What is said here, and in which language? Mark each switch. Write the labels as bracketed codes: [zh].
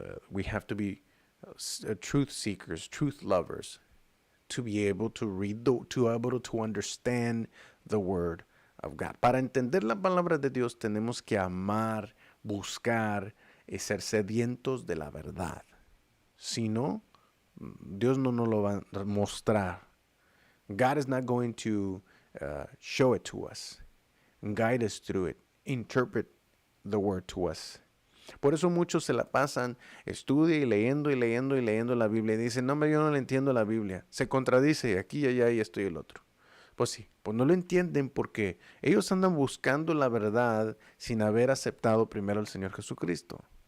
[en] We have to be truth seekers, truth lovers, to be able to read, to be able to understand the Word of God. [es] Para entender la palabra de Dios tenemos que amar, buscar y ser sedientos de la verdad. Si no, Dios no nos lo va a mostrar. [en] God is not going to show it to us, guide us through it, interpret the Word to us. [es] Por eso muchos se la pasan, estudia y leyendo la Biblia y dicen, no, yo no le entiendo la Biblia. Se contradice aquí, allá y esto y el otro. Pues sí, pues no lo entienden porque ellos andan buscando la verdad sin haber aceptado primero al Señor Jesucristo.